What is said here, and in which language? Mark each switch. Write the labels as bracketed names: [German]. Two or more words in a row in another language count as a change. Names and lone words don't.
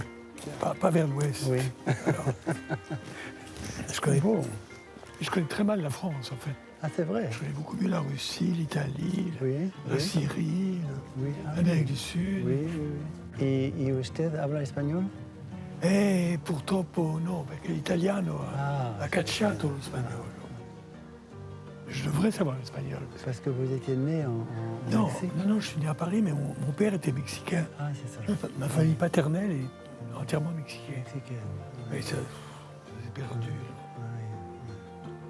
[French] pas vers l'ouest. Oui. Je connais très mal la France, en fait. Ah, c'est vrai. Je connais beaucoup mieux la Russie, l'Italie, Oui. la oui. Syrie, Oui. ah, l'Amérique du Sud. Oui, oui, oui. [Spanish] Y usted habla español? [Italian] Purtroppo no, perché l'italiano Ah, ha cacciato lo spagnolo. [French] Je devrais savoir l'espagnol. Parce que vous étiez né en Non, Mexique. non, je suis né à Paris, mais mon père était mexicain. Ah, c'est ça. Ma famille paternelle est entièrement mexicaine. Mexicaine. Mais ça, c'est perdu. Oui.